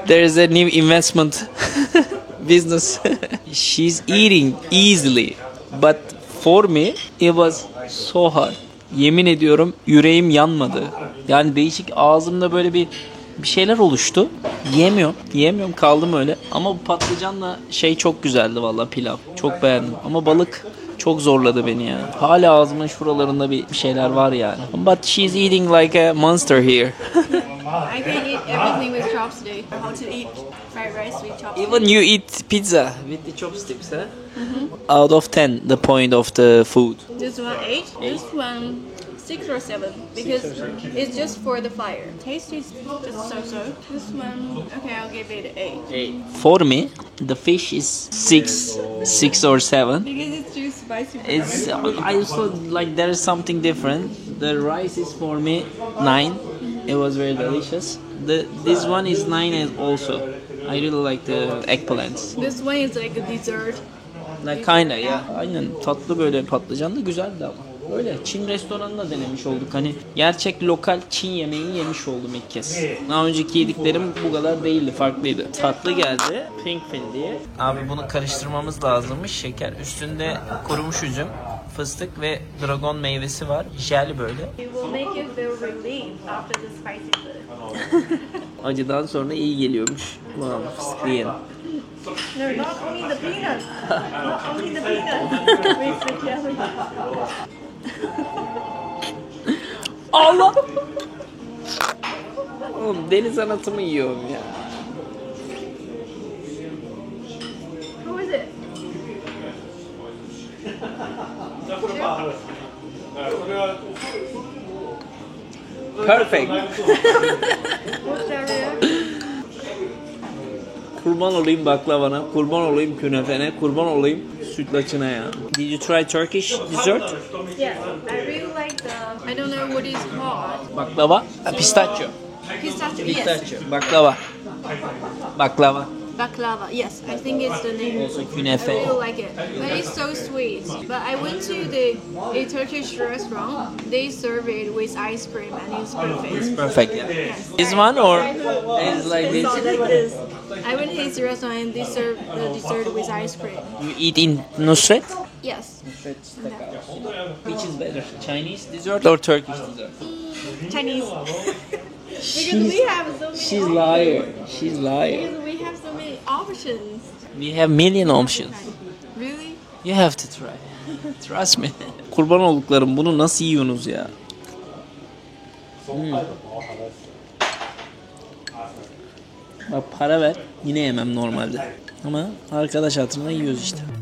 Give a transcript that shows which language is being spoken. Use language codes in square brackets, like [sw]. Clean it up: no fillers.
[en] There is a new investment business. She's eating easily, but for me it was so hard. [tr] Yemin ediyorum yüreğim yanmadı. Yani değişik ağzımda böyle bir şeyler oluştu. Yiyemiyorum kaldım öyle. Ama bu patlıcanla şey çok güzeldi vallahi pilav. Çok beğendim. Ama balık çok zorladı beni ya. Hala ağzımın şuralarında bir şeyler var yani. [en] But she's eating like a monster here. I can eat everything with chopstick. How to eat fried rice with chopstick. Even you eat pizza with the chopsticks, huh? Out of 10, the point of the food. This one 8, this one 6 or 7 because it's just for the fire. Taste is just so-so. This one, okay, I'll give it 8. For me, the fish is 6 or 7. Because it's too spicy for It's I also like there is something different. The rice is for me 9. It was very delicious. This one is 9 as also. I really like the eggplants. This one is like a dessert. Like kinda yeah. [tr] Aynen tatlı böyle patlıcan da güzeldi ama. Öyle Çin restoranında denemiş olduk. Hani gerçek lokal Çin yemeği yemiş oldum ilk kez. Daha önceki yediklerim bu kadar değildi, farklıydı. Tatlı geldi. Pink fin diye. Abi bunu karıştırmamız lazımmış. Şeker. Üstünde kurumuş üzüm, fıstık ve dragon meyvesi var. Jel böyle. [en] It will make you feel relieved after the spicy food. [tr] Acıdan sonra iyi geliyormuş. Wow, fıstıklı yiyelim. [en] No, not only the peanut. Not only the peanut. With the jelly. [tr] Allah! Oğlum deli sanatımı yiyorum ya. [en] Who is it? Perfect. What's that reaction? [tr] Kurban olayım baklavana, kurban olayım künefene, kurban olayım sütlaçına ya. [en] Did you try Turkish dessert? Yes, I really like the, I don't know what it's called. Baklava, pistachio. Pistachio, yes. Pistachio, baklava. Baklava. Baklava, yes, I think it's the name. Also I künefe. really like it, but it's so sweet. But I went to a Turkish restaurant. They serve it with ice cream, and it's perfect. Perfect, yeah. Yes. This one or It's is like It's this? not like this. I went to his restaurant and they serve the dessert with ice cream. You eat in Nusret? Yes, Which is better, Chinese dessert or Turkish dessert? Chinese. Because we have so many. She's liar. She's liar. Because we have so many options. We have million options. Really? You have to try. Trust me. [tr] Kurban olduklarım bunu nasıl yiyorsunuz ya? Bak para ver yine yemem normalde. Ama arkadaş hatırına yiyoruz işte.